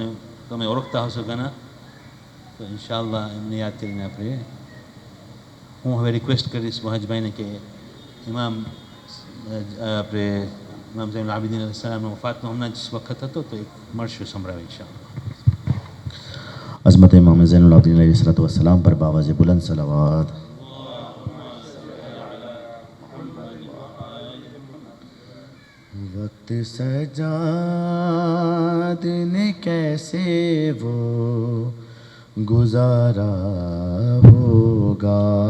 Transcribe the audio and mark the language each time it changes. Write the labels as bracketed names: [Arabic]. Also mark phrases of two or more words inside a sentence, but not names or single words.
[Gujarati] તમે ઓળખતા હશો ઘણા, તો ઇન્શાઅલ્લાહ એમને યાદ કરીને આપણે હું હવે રિક્વેસ્ટ કરીશ મહાજભાઈને કે ઇમામ આપણે ઇમામ ઝૈનુલ આબિદીન અલૈહિસ સલામના વફાતનો હમણાં જ વખત હતો તો એક મળશું સંભળાવે ઇન્શાઅલ્લાહ. [Urdu] عظمت امام زین العابدین علیہ الصلوۃ والسلام پر باواز بلند صلوات. وقت سجاد نے کیسے وہ گزارا ہوگا،